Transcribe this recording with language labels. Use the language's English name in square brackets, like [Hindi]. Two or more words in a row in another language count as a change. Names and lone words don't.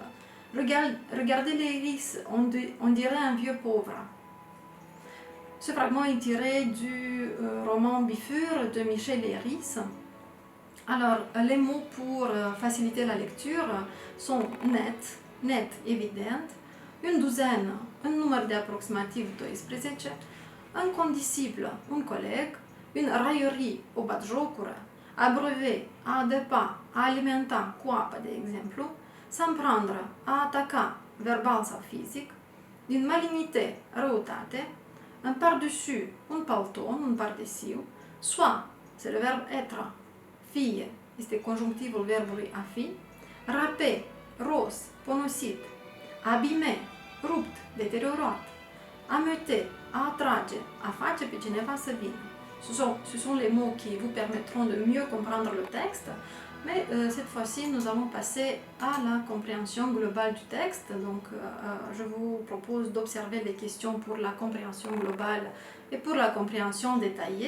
[French] Regardez les iris, on dirait un vieux pauvre. Ce fragment est tiré du roman Bifur de Michel Leiris. Alors, les mots pour faciliter la lecture sont net, évident, une douzaine, [Romanian] un număr de aproximativ 12, [French] un condisciple, [Romanian] un coleg, [French] une raillerie, [Romanian] o batjocură, a breve, a adăpa, a alimenta cu apă, de exemplu, [French] s'en prendre, [Romanian] a ataca, verbal sau fizic, din malignité, răutate, [French] un par-dessus, [Romanian] un palton, un pardesiu, [French] soit, c'est le verbe être, [Romanian] fie, este conjunctivul verbului a fi, rape, ros, ponosit, abime, rupt, deteriorat, ameuter, a atrage, a face pe cineva să vină. [French] Ce sont les mots qui vous permettront de mieux comprendre le texte, mais cette fois-ci, nous allons passer à la compréhension globale du texte. Donc, je vous propose d'observer les questions pour la compréhension globale et pour la compréhension détaillée.